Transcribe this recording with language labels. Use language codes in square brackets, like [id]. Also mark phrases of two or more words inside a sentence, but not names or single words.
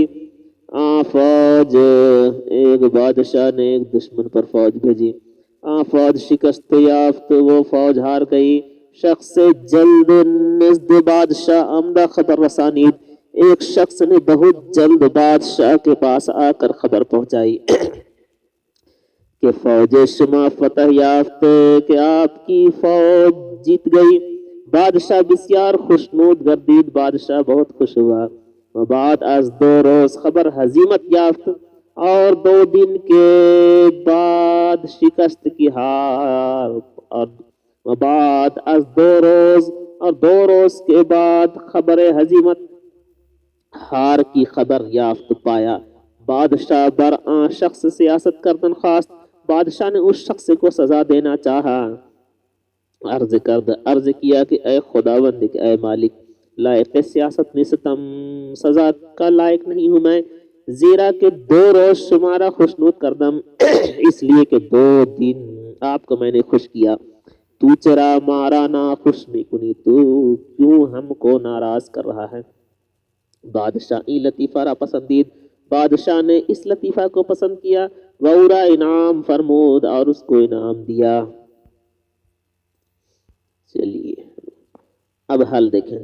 [ur] فوج، ایک بادشاہ نے ایک دشمن پر فوج بھیجی. [fa] فوج شکست یافت، [ur] وہ فوج ہار گئی. [fa] شخص جلد نزد بادشاہ آمدہ خبر رسانید، [ur] ایک شخص نے بہت جلد بادشاہ کے پاس آ کر خبر پہنچائی کہ [fa] فوج شما فتح یافت، [ur] کہ آپ کی فوج جیت گئی. [fa] بادشاہ بسیار خوشنود گردید، [ur] بادشاہ بہت خوش ہوا. [fa] بعد از 2 روز خبر ہزیمت یافت، [ur] اور 2 دن کے بعد شکست کی ہار. اور [fa] بعد از 2 روز، [ur] اور 2 روز کے بعد خبر ہزیمت، ہار کی خبر یافت پایا. [fa] بادشاہ بر آن شخص سیاست کردن خواست، [ur] بادشاہ نے اس شخص کو سزا دینا چاہا. عرض کیا کہ اے خداوند، کہ اے مالک، [fa] لائق سیاست نیستم، [ur] سزا کا لائق نہیں ہوں میں. [fa] زیرا کہ 2 روز شمارا خوشنود کردم، [ur] اس لیے کہ 2 دن آپ کو میں نے خوش کیا. [fa] تو چرا مارا نا خوش می کنی، [ur] تو کیوں ہم کو ناراض کر رہا ہے. [fa] بادشاہ ای لطیفہ را پسندید، [ur] بادشاہ نے اس لطیفہ کو پسند کیا. [fa] وورا انعام فرمود، [ur] اور اس کو انعام دیا. چلیے اب حل دیکھیں.